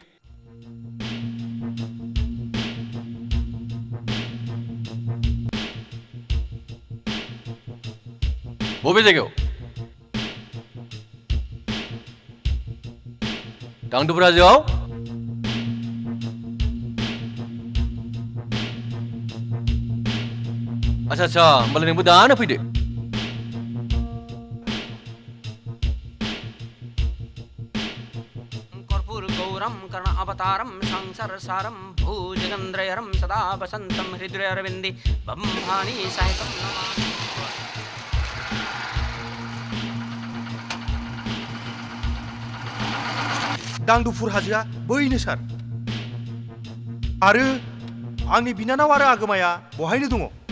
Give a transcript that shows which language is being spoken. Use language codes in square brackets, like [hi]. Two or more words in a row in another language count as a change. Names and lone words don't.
[brx] बबे जायगायाव दांदुफुर हाजोआव आच्छा होमबालाय नोंबो दानो फैदो [sa] कर्पूर गौरम कर्ण अवतारम संसार सारम भुजगेन्द्रयरम सदा वसंतम हृदय अरविंदे ब्रह्माणि सहितम नमामि [brx] दांदुफुर हाजोआ बैनो सार आरो आंनि बिनानाव आरो आगोमाया बहायनो दङ